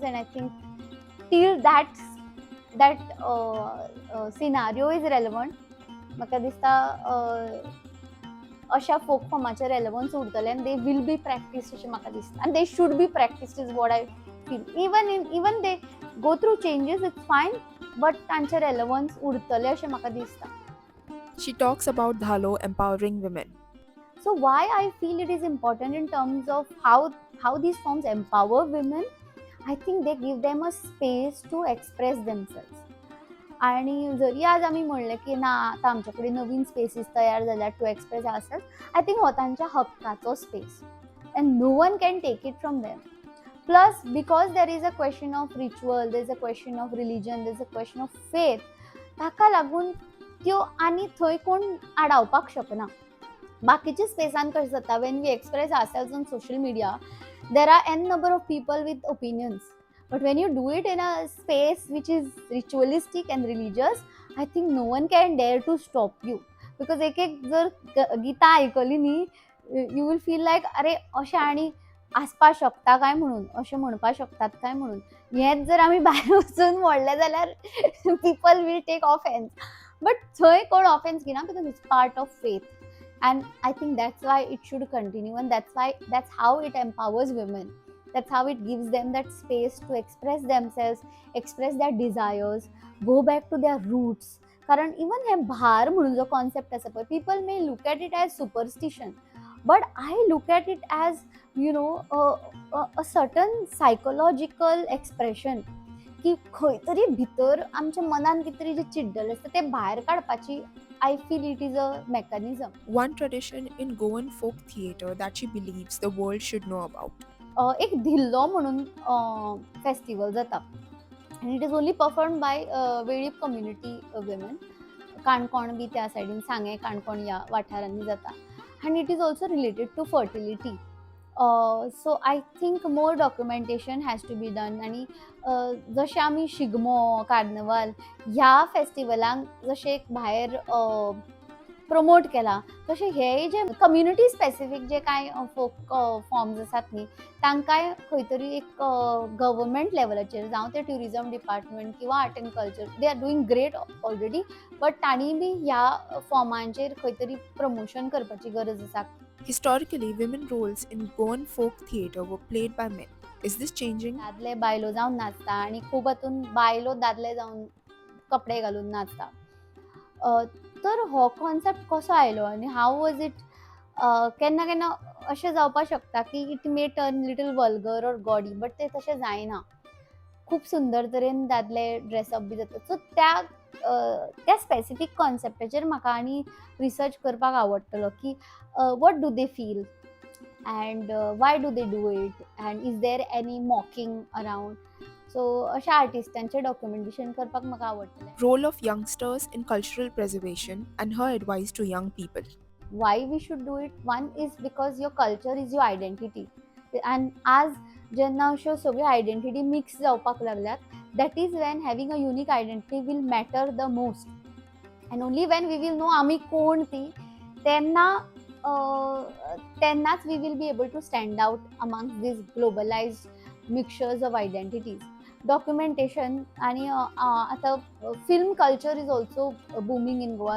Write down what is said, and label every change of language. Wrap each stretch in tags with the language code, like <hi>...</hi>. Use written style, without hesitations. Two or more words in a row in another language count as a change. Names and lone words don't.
<en>And I think till that scenario is relevant.</en> <kok>म्हाका दिसता अशा फोक फॉर्माचे रेलेवन्स उरतले आनी</kok> <en>they will be practised</en> <kok>अशें म्हाका दिसता आनी</kok> <en>they should be practised is what I feel. even they go through changes it's fine but</en> <kok>तांचे रेलेवन्स उरतले अशें म्हाका दिसता.</kok> <en>She talks about Dhalo empowering women. So why I feel it is important in terms of how these forms empower women, I think they give them a space to express themselves.</en> <kok>आणि जरी आज आम्ही म्हणलें की ना आतां आमचे कडेन नवीन स्पेसीस तयार जाल्यात</kok> <en>to express ourselves, I think</en> <kok>हो तांच्या हक्काचो स्पेस</kok> <en>and no one can take it from them. plus because there is a question of ritual, there is a question of religion, there is a question of faith,</en> <kok>ताका लागून त्यो आनी थंय कोण आडावपाक शकना. बाकीच्या स्पेसान कशें जाता</kok> <en>when we express ourselves on social media there are a number of people with opinions. But when you do it in a space which is ritualistic and religious, I think no one can dare to stop you.</en> <kok>Because एक जर गीता आयकली न्ही</kok> <en>you will feel like</en> <kok>अरे अशें आनी आसपा शकता काय म्हणून, अशें म्हणपा शकतात काय म्हणून. हेंच जर आमी भायर वचून म्हणलें जाल्यार</kok> <en>people will take offence.</en> <kok>बट थंय कोण ऑफेन्स घेना</kok> <en>because it's part of faith. And I think that's why it should continue, and that's how it empowers women. That's how it gives them that space to express themselves, express their desires, go back to their roots.</en> <kok>कारण इवन हे भार म्हणून जो कॉन्सेप्ट आसा पळय,</kok> <en>people may look at it as superstition, but I look at it as a certain psychological expression,</en> <kok>की खंय तरी भितर आमच्या मनान कितें तरी जे चिड्डलें आसता तें भायर काडपाची</kok> <en>I feel it is a mechanism. One tradition in Goan folk theatre that she believes the world should know about.</en> <kok>एक धिल्लो म्हणून फेस्टिवल जाता,</kok> <en>and it is only performed by वेळीप community women.</en> <kok>काणकोण बी त्या सायडीन, सांगे काणकोण ह्या वाठारांनी जाता,</kok> <en>and it is also related to fertility. So I think more documentation has to be done.</en> <kok>आणि जशें आमी शिगमो, कार्निवाल ह्या फेस्टिवलांक जशें एक भायर प्रमोट केला, तशें हे जे</kok> <en>community specific</en> <kok>जे कांय</kok> <en>folk forms</en> <kok>आसात न्ही, तांकांय खंय तरी एक गव्हर्मेंट लेवलाचेर जावं ते</kok> <en>tourism department</en> <kok>किंवा</kok> <en>art and culture, they are doing great already, but</en> <kok>तांणी बी ह्या फॉर्मांचेर खंय तरी प्रमोशन करपाची गरज आसा.</kok> <en>Historically, women roles in Goan folk theatre were played by men. Is this changing?</en> <kok>दादले बायलो जावन नाचता आनी खूब हातून बायलो दादले जावन कपडे घालून नाचता. तर हो कॉन्सेप्ट कसो आयलो आनी</kok> <en>how was it.</en> <kok>केन्ना केन्ना अशें जावपाक शकता की</kok> <en>it may turn little vulgar or gaudy, but</en> <kok>तें तशें जायना. खूब सुंदर तरेन दादले ड्रेसअप बी जातात. सो त्या स्पेसिफीक कॉन्सेप्टाचेर म्हाका आनी रिसर्च करपाक आवडटलो की</kok> <en>what do they feel and why do they do it, and is there any mocking around.</en> <kok>So अशा आर्टिस्टांचे डॉक्युमेंटेशन करपाक म्हाका आवडटलें.</kok> <en>Role of youngsters in cultural preservation and her advice to young people. Why we should do it? One is because your culture is your identity, and</en> <kok>आज जेन्ना अश्यो सगळ्यो आयडेंटिटी मिक्स जावपाक लागल्यात,</kok> <en>that is when having a unique identity will matter the most. And only when we will know</en> <kok>आमी कोण ती, तेन्नाच</kok> <en>we will be able to stand out amongst these globalized mixtures of identities. Documentation</en> <kok>आणि आता</kok> <en>film culture is also booming in Goa.</en>